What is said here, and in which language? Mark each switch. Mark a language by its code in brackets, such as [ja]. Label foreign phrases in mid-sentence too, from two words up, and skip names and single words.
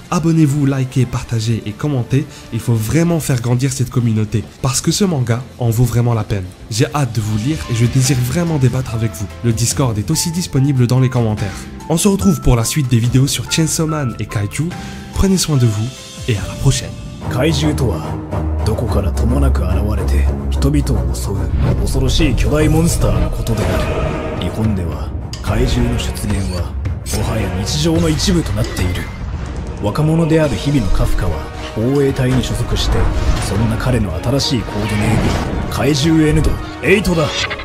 [fr] Abonnez-vous, likez, partagez et commentez, il faut vraiment faire grandir cette communauté, parce que ce manga en vaut vraiment la peine. J'ai hâte de vous lire et je désire vraiment débattre avec vous. Le Discord est aussi disponible dans les commentaires. On se retrouve pour la suite des vidéos sur Chainsaw Man et Kaiju, prenez soin de vous et à la prochaine. [ja] Kaiju とはどこからともなく現れて人々を襲う恐ろしい巨大モンスターのことである。日本では怪獣の出現はもはや日常の一部となっている。若者である日々のカフカは防衛隊に所属して、そんな彼の新しいコードネーム怪獣エヌド8だ。